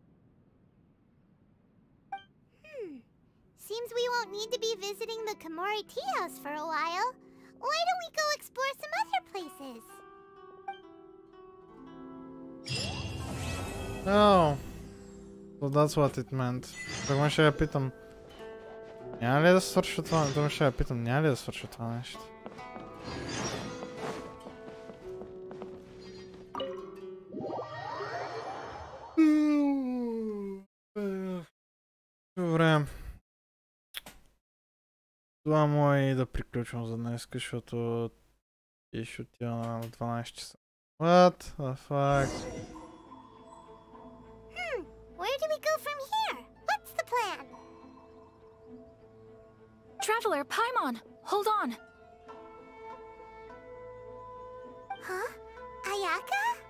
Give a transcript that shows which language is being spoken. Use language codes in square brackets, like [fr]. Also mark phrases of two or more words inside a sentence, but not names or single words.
[en] Seems we won't need to be visiting the Komori Tea House for a while. Why don't we go explore some other places? Oh. So that's what it meant. [bg] Тогава ще я питам. Няма ли да свърши това? Тогава ще я питам. Няма ли да свърши това нещо? Добре. Това му и да приключвам за днес, защото и ще отива на 12 часа. [en] What the fuck? Where do we go from here? What's the plan? Traveler, Paimon, hold on. Huh? Ayaka?